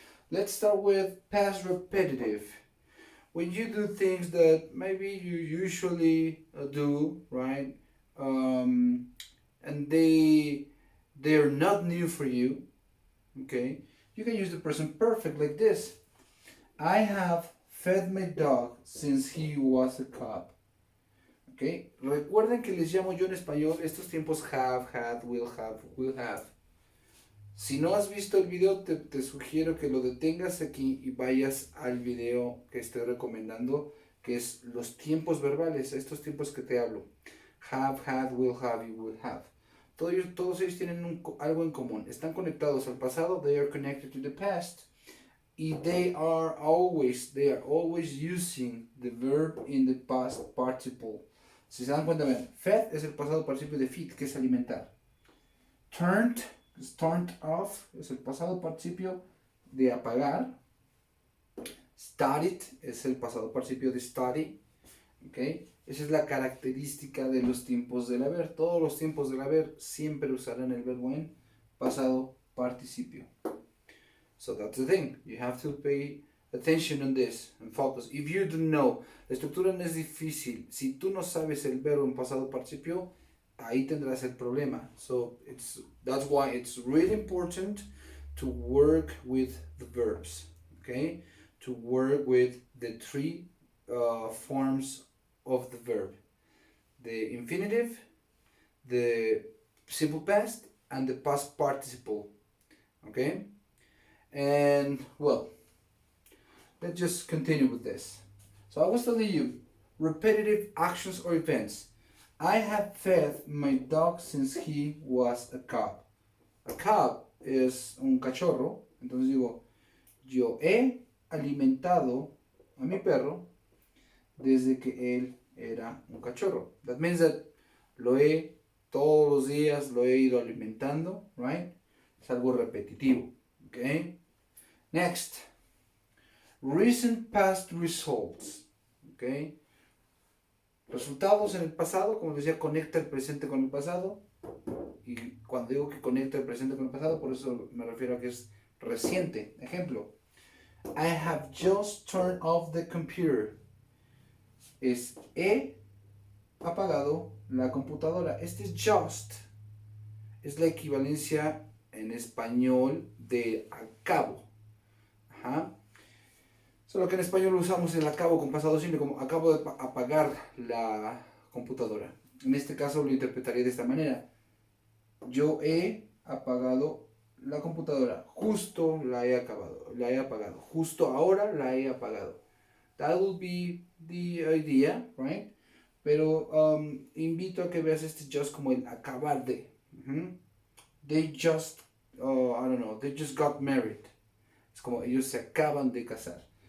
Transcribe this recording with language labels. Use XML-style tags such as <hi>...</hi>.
<en>Let's start with past repetitive. When you do things that maybe you usually do, right? And they're not new for you, okay? You can use the present perfect like this. I have fed my dog since he was a cub. Okay?</en> <es>Recuerden que les llamo yo en español estos tiempos have, had, will have. Si no has visto el video, te sugiero que lo detengas aquí y vayas al video que estoy recomendando, que es los tiempos verbales, estos tiempos que te hablo. Have, had, will have y will have. todos ellos tienen algo en común. Están conectados al pasado.</es> <en>They are connected to the past. Y they are always using the verb in the past participle.</en> <es>Si se dan cuenta, vean, fed es el pasado participio de feed, que es alimentar. Turned es turned off, es el pasado participio de apagar. Studied es el pasado participio de study. ¿Okay? Esa es la característica de los tiempos del haber. Todos los tiempos del haber siempre usarán el verbo en pasado participio.</es> <en>So that's the thing. You have to pay attention on this and focus. If you don't know,</en> <es>la estructura no es difícil. Si tú no sabes el verbo en pasado participio, ahí tendrás el problema.</es> <en>So that's why it's really important to work with the verbs. Okay? To work with the three forms of the verb: the infinitive, the simple past, and the past participle. Okay? And well, let's just continue with this. So I was telling you, repetitive actions or events. I have fed my dog since he was a cub.</en> <es>A cub es un cachorro. Entonces digo, yo he alimentado a mi perro desde que él era un cachorro.</es> <en>That means that</en> <es>todos los días lo he ido alimentando, right? Es algo repetitivo, okay?</es> <en>Next, recent past results, okay?</en> <es>Resultados en el pasado, como decía, conecta el presente con el pasado. Y cuando digo que conecta el presente con el pasado, por eso me refiero a que es reciente.</es> <en>Ejemplo, I have just turned off the computer.</en> <es>He apagado la computadora. Este es just. Es la equivalencia en español de acabo. Ajá. Solo que en español usamos el acabo con pasado simple como acabo de apagar la computadora. En este caso lo interpretaría de esta manera. Yo he apagado la computadora. Justo la he apagado. Justo ahora la he apagado.</es> <en>That will be the idea, right?</en> <es>Pero invito a que veas este just como el acabar de.</es> <en>They just, they just got married.</en> <es>Es como ellos se acaban de casar.</es>